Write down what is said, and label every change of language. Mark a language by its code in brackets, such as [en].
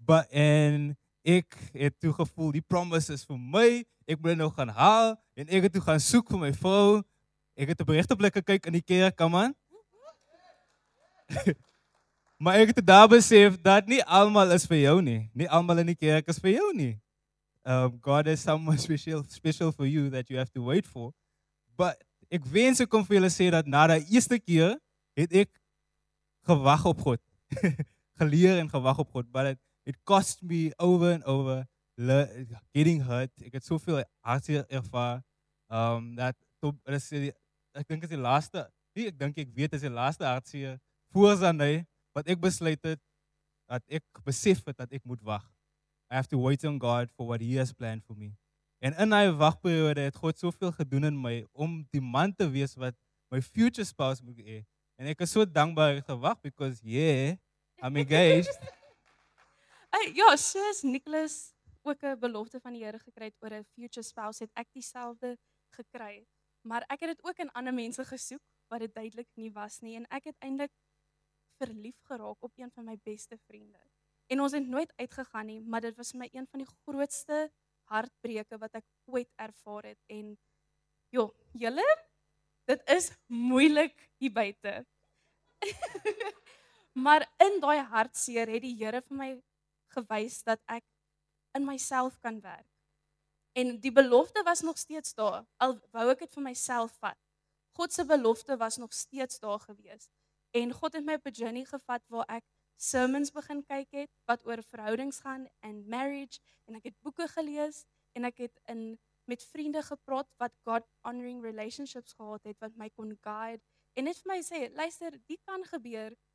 [af] En ek het toe gevoel die promises vir my, ek moet nou gaan haal en ek het toe gaan soek vir my vrou. Ek het op regte plekke kyk in die kerk, [en] come on. [af] Maar ek het daar besef dat nie almal is vir jou nie. Nie almal in die kerk is vir jou nie. [en] God has someone special for you that you have to wait for. [af] But ek wens ek kon vir julle sê dat na die eerste keer het ek gewag op God. Geleer en gewag op God, [en] but it cost me over and over getting hurt. [af] Ek het soveel hartseer ervaar. Ek dink dit is die laaste, nie ek dink ek weet dit is die laaste hartseer voor Sunday wat ek besluit het dat ek besef het dat ek moet wag. [en] I have to wait on God for what He has planned for me. [af] En in daai wagperiode het God soveel gedoen in my om die man te wees wat my future spouse moet hê. En ek is so dankbaar ek gewag [en] because I'm engaged. [af] Ja, soos Nicholas ook 'n belofte van die Here gekry het oor 'n future spouse, het ek dieselfde gekry. Maar ek het dit ook in ander mense gesoek wat dit duidelik nie was nie en ek het eintlik verlief geraak op een van my beste vriende. En ons het nooit uitgegaan nie, maar dit was vir my een van die grootste hartbreuke wat ek ooit ervaar het en julle, dit is moeilik hier buite. Maar in daai hartseer het die Here vir my gewys dat ek in myself kan werk. En die belofte was nog steeds daar, al wou ek dit vir myself vat. God se belofte was nog steeds daar gewees. En God het my op 'n journey gevat waar ek sermons begin kyk het wat oor verhoudings gaan en marriage en ek het boeke gelees en ek het met vriende gepraat wat God honoring relationships gehad het wat my kon guide en net vir my sê, luister, dit kan gebeur.